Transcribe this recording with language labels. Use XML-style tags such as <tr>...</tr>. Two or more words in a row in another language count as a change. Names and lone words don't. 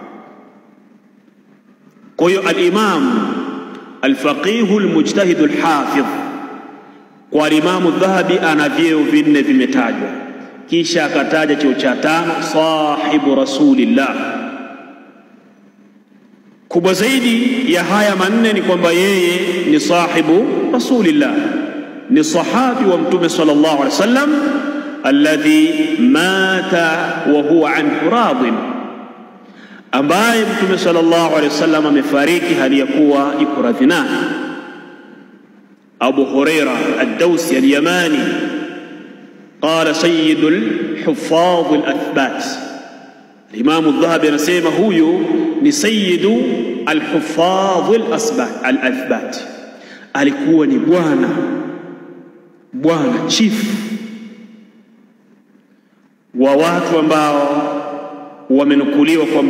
<sw>Kwa hiyo</sw> <ar>الإمام الفقيه المجتهد الحافظ</ar> <sw>kwa Imam Adh-Dhahabi ana vyeo vinne vimetajwa, kisha akataja cheo cha 5,</sw> <ar>صاحب رسول الله.</ar> <sw>Kubwa zaidi ya haya manne ni kwamba yeye ni</sw> <ar>صاحب رسول الله,</ar> <sw>ni sahabi wa Mtume</sw> <ar>صلى الله عليه وسلم، الذي مات وهو عنه راض,</ar> <sw>ambaye Mtume</sw> <ar>صلى الله عليه وسلم</ar> <sw>amefariki hali ya kuwa iko radhi naye.</sw> <ar>أبو هريرة الدوسي اليماني قال سيد الحفاظ الأثبات.</ar> <sw>Imam Adh-Dhahabi anasema huyu ni</sw> <ar>سيد الحفاظ الأثبات,</ar> <sw>alikuwa ni bwana chief wa watu ambao wamenukuliwa kwamba</sw>